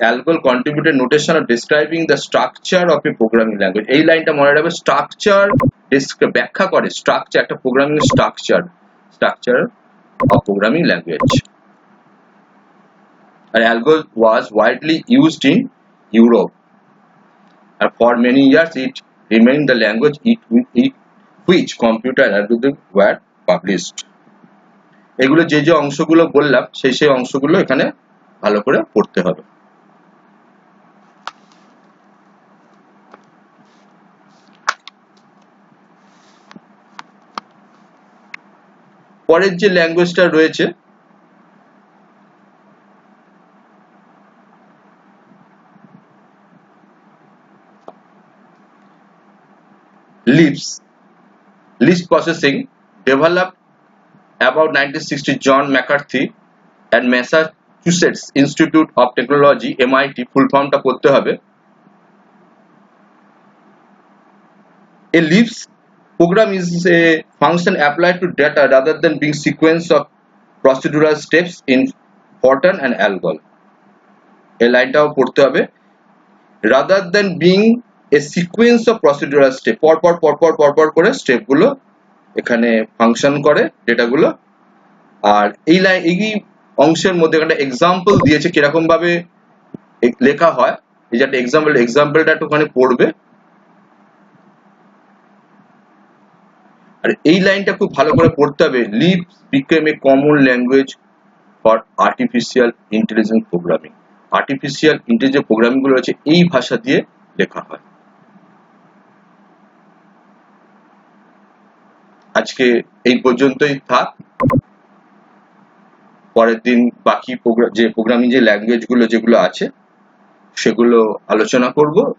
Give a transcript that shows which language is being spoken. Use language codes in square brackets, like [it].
[en] Algol contributed notation of describing the structure of a programming language, [bn] এই লাইনটা মনে রাখবে, স্ট্রাকচার ব্যাখ্যা করে, স্ট্রাকচার একটা programming structure [en] of programming language. And Algol was widely used in Europe, and for many years it remained the language which computer algorithms were published. [bn] এগুলো যে যে অংশগুলো বললাম সেই অংশগুলো এখানে ভালো করে পড়তে হবে। পরের যে ল্যাঙ্গুয়েজটা রয়েছে [en] Lisp processing, developed about 1960, John McCarthy and Massachusetts Institute of Technology, MIT, full form [bn] টা পড়তে হবে। [en] A Lisp program is a function applied to data rather than being sequence of procedural steps in Fortran and ALGOL. [bn] এই লাইনটাও পড়তে হবে, [en] rather than being a sequence of procedural step, [bn] পরপর করে step গুলো এখানে ফাংশন করে ডেটাগুলো। আর এই অংশের মধ্যে একটা এক্সাম্পল দিয়েছে কিরকম ভাবে লেখা হয়, এই যে একটা এক্সাম্পলটা একটুখানি পড়বে। আর এই লাইনটা খুব ভালো করে পড়তে হবে, [en] Lisp became a common language for artificial intelligence programming. [bn] Artificial intelligence programming গুলো হচ্ছে এই ভাষা দিয়ে লেখা হয়। আজকে এই পর্যন্তই থাক, পরের দিন বাকি যে প্রোগ্রামিং যে ল্যাঙ্গুয়েজ গুলো যেগুলো আছে সেগুলো আলোচনা করব।